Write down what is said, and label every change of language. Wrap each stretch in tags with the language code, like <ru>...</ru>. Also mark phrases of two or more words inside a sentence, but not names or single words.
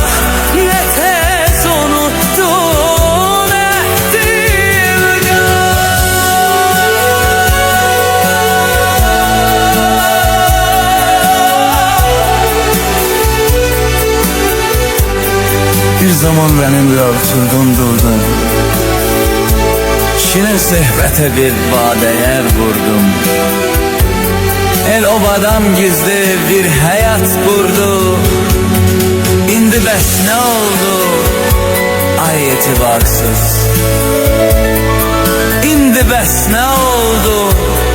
<tr>Ne tez unuttun ehdigar? Bir zaman benimle oturdun durdun, şirin sohbete bir vadeye vurdum.</tr> <az>El obadan gizli bir həyat qurdu. İndi bəs nə oldu? Ay etibarsız. İndi bəs nə oldu?</az>